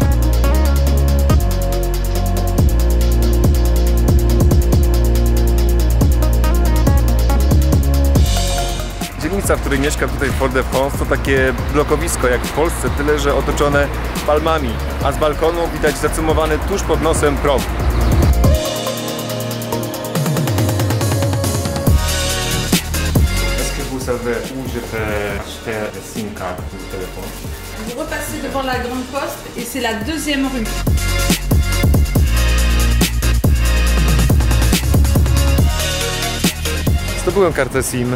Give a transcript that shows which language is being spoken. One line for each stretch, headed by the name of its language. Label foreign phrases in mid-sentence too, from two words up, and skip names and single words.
Polish: Dzielnica, w której mieszkam tutaj w Fort-de-France, to takie blokowisko jak w Polsce, tyle że otoczone palmami, a z balkonu widać zacumowany tuż pod nosem prog.
French: Est-ce que vous savez où je peux acheter la
English: SIM card
French: pour le téléphone? Vous repassez devant la grande poste et c'est la deuxième rue.
Polish: Zdobyłem kartę SIM.